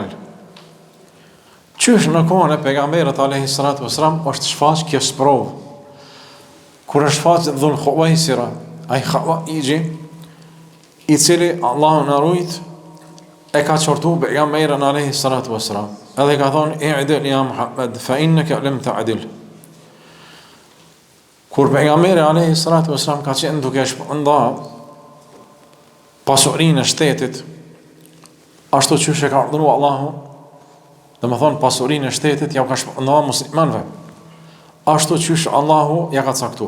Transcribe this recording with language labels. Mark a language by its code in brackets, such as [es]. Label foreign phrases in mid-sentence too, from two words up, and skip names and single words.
[sq] Qysh në kohën e pejgamberit [ar] عليه الصلاة والسلام [sq] është shfaq kjo sprovë. Kur është shfaq Dhul Khuwaisira, ai Khawaiji, i cili Allahu na rujt, e ka qortu pejgamberin alayhi salatu wasalam. Edhe ka thonë [ar] اعدل يا محمد فإنك لم تعدل. [sq] Kur pejgamberi [ar] عليه الصلاة والسلام [sq] ka qenë duke shpërndar pasurinë e shtetit, ashtu që e ka urdhëruar Allahu, dhe më thonë pasurinë e shtetit ja u ka shpërndar muslimanëve, ashtu që Allahu ja ka caktuar.